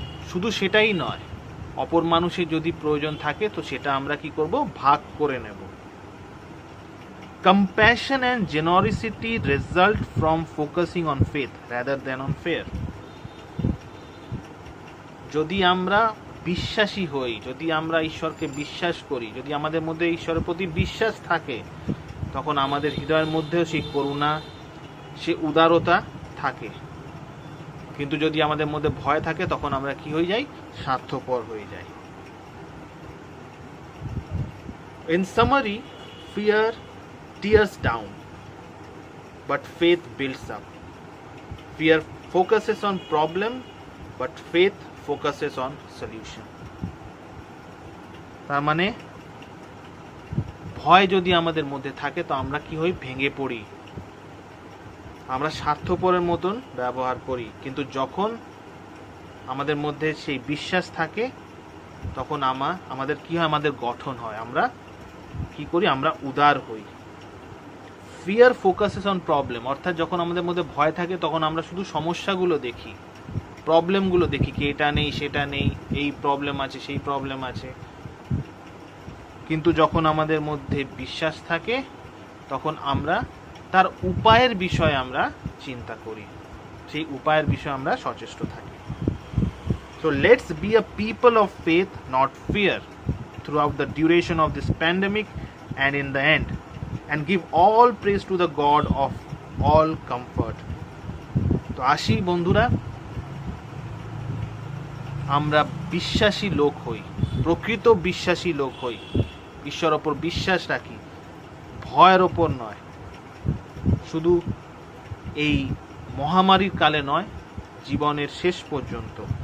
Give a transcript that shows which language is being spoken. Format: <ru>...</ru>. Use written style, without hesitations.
<bn>শুধু সেটাই নয়, অপর মানুষের যদি প্রয়োজন থাকে তো সেটা আমরা কি করব, ভাগ করে নেব।</bn> <en>Compassion and generosity result from focusing on faith rather than on fear।</en> <bn>যদি আমরা বিশ্বাসী হই, যদি আমরা ঈশ্বরকে বিশ্বাস করি, যদি আমাদের মধ্যে ঈশ্বরের প্রতি বিশ্বাস থাকে, তখন আমাদের হৃদয়ের মধ্যেও সেই করুণা, সে উদারতা থাকে। কিন্তু যদি আমাদের মধ্যে ভয় থাকে তখন আমরা কি হয়ে যাই, স্বার্থপর হয়ে যাই।</bn> <en>In summary, fear tears down, but faith builds up. Fear focuses on problem, but faith focuses on solution।</en> <bn>তার মানে ভয় যদি আমাদের মধ্যে থাকে তো আমরা কি হই, ভেঙে পড়ি, আমরা স্বার্থপরের মতন ব্যবহার করি। কিন্তু যখন আমাদের মধ্যে সেই বিশ্বাস থাকে তখন আমাদের কি হয়, আমাদের গঠন হয়, আমরা কি করি, আমরা উদার হই।</bn> <en>fear focuses on problem,</en> <bn>অর্থাৎ যখন আমাদের মধ্যে ভয় থাকে তখন আমরা শুধু সমস্যাগুলো দেখি, প্রবলেমগুলো দেখি, কি এটা নেই সেটা নেই, এই প্রবলেম আছে সেই প্রবলেম আছে। কিন্তু যখন আমাদের মধ্যে বিশ্বাস থাকে তখন আমরা তার উপায়ের বিষয়ে আমরা চিন্তা করি, সেই উপায়ের বিষয়ে আমরা সচেষ্ট থাকি।</bn> <en>So let's be a people of faith, not fear, throughout the duration of this pandemic and in the end, and give all praise to the God of all comfort।</en> <bn>তো আসি বন্ধুরা, আমরা বিশ্বাসী লোক হই, প্রকৃত বিশ্বাসী লোক হই, ঈশ্বরের ওপর বিশ্বাস রাখি, ভয়ের ওপর নয়, শুধু এই মহামারীর কালে নয়, জীবনের শেষ পর্যন্ত।</bn>